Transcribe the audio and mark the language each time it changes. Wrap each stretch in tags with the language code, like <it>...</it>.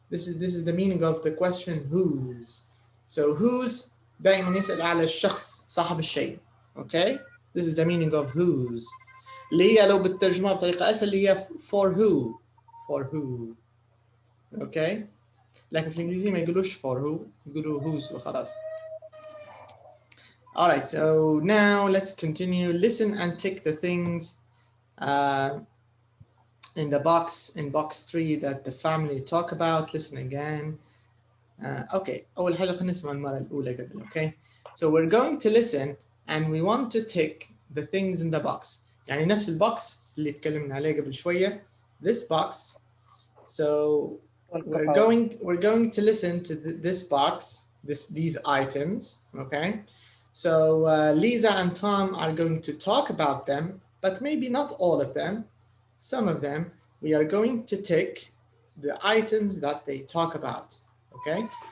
<en>This is the meaning of the question whose.</en> <ar>So whose دائما يسأل على الشخص صاحب الشيء.</ar> <en>Okay? This is the meaning of whose.</en> <ar>اللي هي لو بالترجمة بطريقة أسهل اللي هي for who.</ar> <en>For who. Okay?</en> <ar>لكن في الإنجليزية ما يقولوش</ar> <en>for who.</en> <ar>يقولوا whose وخلاص.</ar> <en>All right, so now let's continue. Listen and tick the things in the box, in box 3 that the family talk about. Listen again.</en> <ar>Okay, أول حاجة خلينا نسمع المرة الأولى قبل, okay?</ar> <en>So we're going to listen and we want to tick the things in the box.</en> <ar>يعني نفس البوكس اللي تكلمنا عليه قبل شوية.</ar> <en>This box. So we're going to listen to this box, these items, okay? So Lisa and Tom are going to talk about them, but maybe not all of them. Some of them, we are going to tick the items that they talk about, okay?</en>